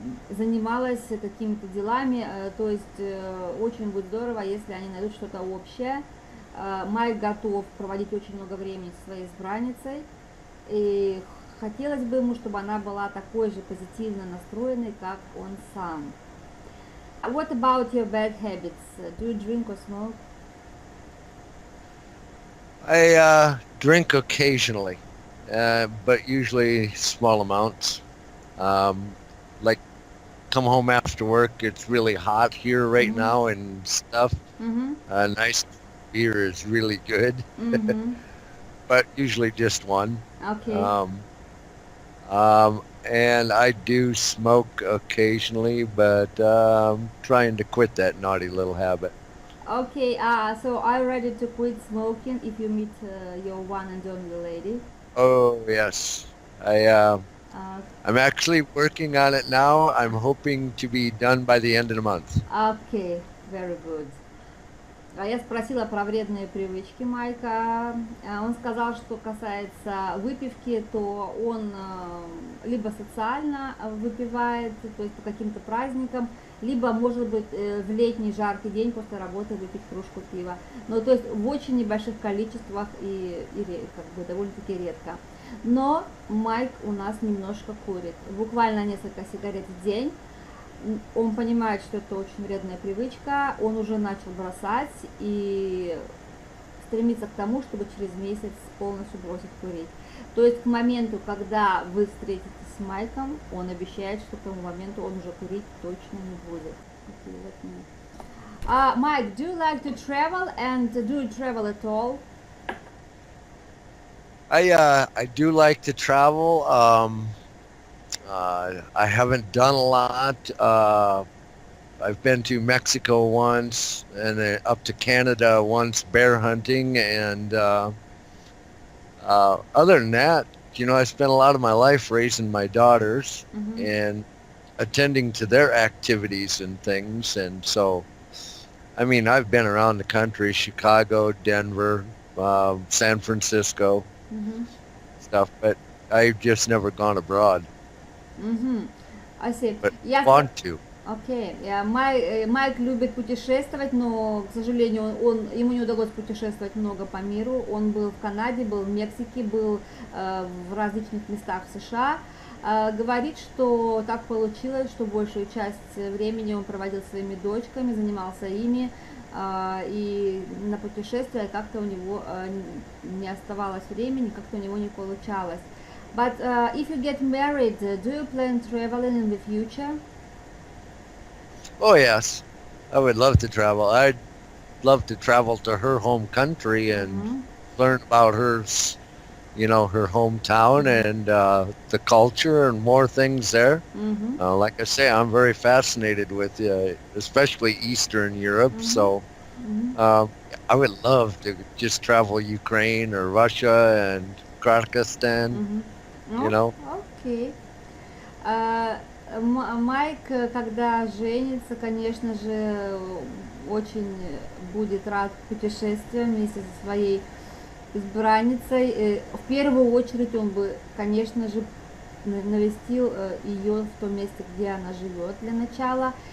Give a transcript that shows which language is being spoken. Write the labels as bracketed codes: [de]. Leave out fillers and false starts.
[ru] занималась какими-то делами, то есть очень будет здорово, если они найдут что-то общее. Майк готов проводить очень много времени со своей избранницей, и хотелось бы ему, чтобы она была такой же позитивно настроенной, как он сам. [en] What about your bad habits? Do you drink or smoke? I drink occasionally, but usually small amounts. Like come home after work, it's really hot here right now and stuff. A nice beer is really good, but usually just one. Okay. And I do smoke occasionally, but trying to quit that naughty little habit. Okay, so are you ready to quit smoking if you meet your one and only lady? Oh yes, I'm actually working on it now. I'm hoping to be done by the end of the month. Okay, very good. [ru] Я спросила про вредные привычки Майка. Он сказал, что касается выпивки, то он либо социально выпивает, то есть по каким-то праздникам, либо, может быть, в летний жаркий день после работы выпить кружку пива. Но то есть в очень небольших количествах и как бы довольно-таки редко. Но Майк у нас немножко курит, буквально несколько сигарет в день. Он понимает, что это очень вредная привычка, он уже начал бросать и стремится к тому, чтобы через месяц полностью бросить курить. То есть к моменту, когда вы встретитесь с Майком, он обещает, что к тому моменту он уже курить точно не будет. [en] Mike, do you like to travel, and do you travel at all? I do like to travel. I haven't done a lot. I've been to Mexico once, and then up to Canada once bear hunting, and other than that, I spent a lot of my life raising my daughters and attending to their activities and things, and so, I mean, I've been around the country, Chicago, Denver, San Francisco, stuff, but I've just never gone abroad. I see. But want to. [ru] Окей. Майк любит путешествовать, но, к сожалению, ему не удалось путешествовать много по миру. Он был в Канаде, был в Мексике, был в различных местах в США. Говорит, что так получилось, что большую часть времени он проводил со своими дочками, занимался ими, и на путешествия как-то у него не оставалось времени, как-то у него не получалось. [en] But if you get married, do you plan traveling in the future? Oh yes, I would love to travel. I'd love to travel to her home country and learn about her, her hometown and the culture and more things there. Like I say, I'm very fascinated with especially Eastern Europe. So I would love to just travel Ukraine or Russia and Pakistan. [ru] Окей. Майк, когда женится, конечно же, очень будет рад путешествиям вместе со своей избранницей. В первую очередь он бы, конечно же, навестил ее в том месте, где она живет для начала.